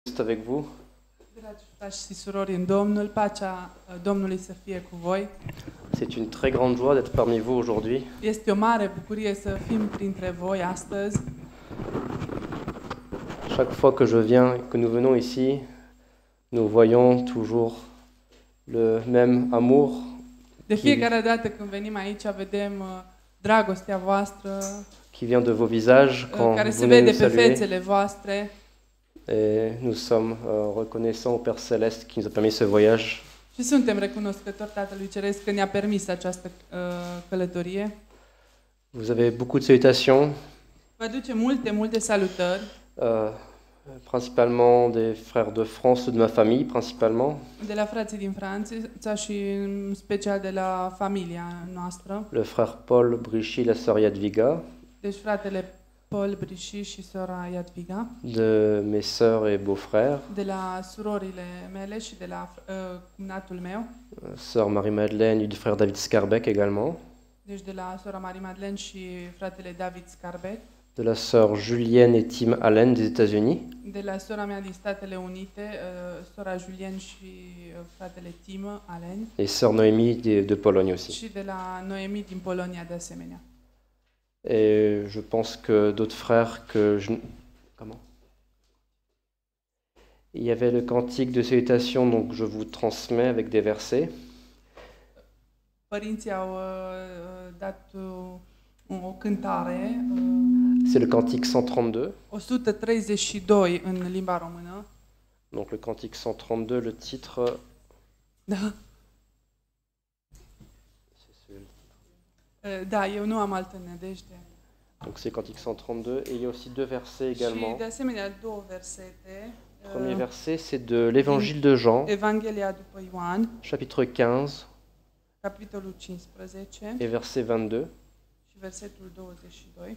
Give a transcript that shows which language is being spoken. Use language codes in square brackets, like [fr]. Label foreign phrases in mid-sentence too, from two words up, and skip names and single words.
[fr] Juste avec vous. [ro] Dragi frați și surori în Domnul, pacea Domnului să fie cu voi. [fr] C'est une très grande joie d'être parmi vous aujourd'hui. [ro] Este o mare bucurie să fim printre voi astăzi. [fr] Chaque fois que je viens, que nous venons ici, nous voyons toujours le même amour. [ro] De fiecare dată când venim aici, vedem dragostea voastră [fr] qui vient de vos visages quand [ro] care [fr] vous [ro] se [fr] venez [ro] vede [fr] nous [ro] pe [fr] saluer. [ro] fețele voastre. [fr] Et nous sommes reconnaissants au Père Céleste qui nous a permis ce voyage. [ro] Și suntem recunoscători Tatălui Ceresc că ne-a permis această călătorie. [fr] Vous avez beaucoup de salutations, [ro] Vă aduce multe salutări, [fr] principalement des frères de France, de ma famille principalement. [ro] de la frații din Franța și în special de la familia noastră. [fr] Le frère Paul Brichy, la sœur Yadviga, [ro] Deci fratele Paul Brichy și sora Yadviga, [fr] de mes sœurs et beaux-frères, [ro] de la surorile mele și de la cumnatul meu, [fr] sœur Marie-Madeleine et du frère David Scarbeck également, [ro] deci de la sora Marie Madeleine și fratele David Scarbeck, [fr] de la sœur Julienne et Tim Allen des États-Unis, [ro] de la sora mea din Statele Unite, sora Julien și fratele Tim Allen, [fr] et sœur Noémie de Pologne aussi. [ro] și de la Noemi din Polonia de asemenea. [fr] Et je pense que d'autres frères que je... Comment? Il y avait le cantique de salutation, donc je vous transmets avec des versets. [ro] Părinții au dat o cântare, [fr] C'est le cantique 132. [ro] 132 în limba română. [fr] Donc le cantique 132, le titre... [ro] Da. Da, eu nu am altă nădejde. [fr] Donc c'est cantique 132 et il y a aussi deux versets [ro] Și [fr] également. [ro] de asemenea două versete. [fr] Premier verset, c'est de l'évangile de Jean, [ro] Evanghelia după Ioan, [fr] chapitre 15 [ro] capitolul 15 [fr] et verset 22. [ro] și versetul 22.